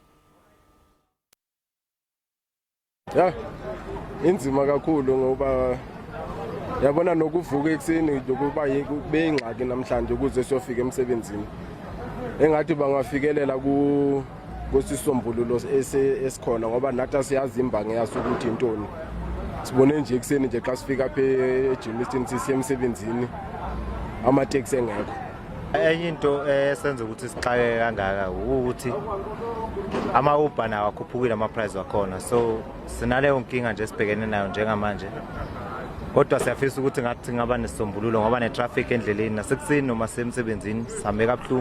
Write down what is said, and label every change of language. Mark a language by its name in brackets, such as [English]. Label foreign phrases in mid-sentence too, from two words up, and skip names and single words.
[Xhosa] Inzima kakhulu ngoba yabona nokuvuka ekseni ukuba kube ingxaki namhlanje ukuze siyofika emsebenzini. Engathi bangafikelela kusisombululo esikhona ngoba nathi siyazi imbangi yaso ukuthi intoni. Sibone nje ekseni nje xa sifika apha eJimmiston sisiya emsebenzini amateksi engekho. [Zulu] Enye into esenza ukuthi sixake kangaka ukuthi ama-Uber nawo akhuphukile ama-price wakhona, so sinaleyo nkinga nje sibhekene nayo njengamanje. Kodwa siyafisa ukuthi ngathi ngaba nesisombululo ngoba ne-traffic endleleni nasekuseni noma semsebenzini sihambe kabuhlungu.